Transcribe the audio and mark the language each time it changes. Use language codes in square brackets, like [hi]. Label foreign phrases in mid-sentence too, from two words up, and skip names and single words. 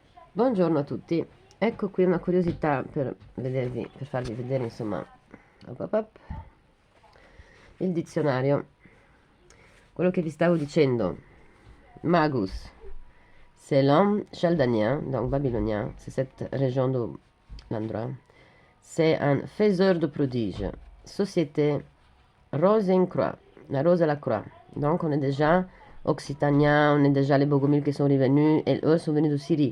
[it] Buongiorno a tutti, ecco qui una curiosità per farvi vedere insomma op, op, op, il dizionario. Quello che vi stavo dicendo, [fr] Magus, c'est l'homme chaldéen, donc babylonien, c'est cette région de l'endroit. C'est un faiseur de prodiges. Société Rose-en-Croix, la rose à la croix. Donc on est déjà occitanien, on est déjà les Bogomiles qui sont revenus, et eux sont venus de Syrie.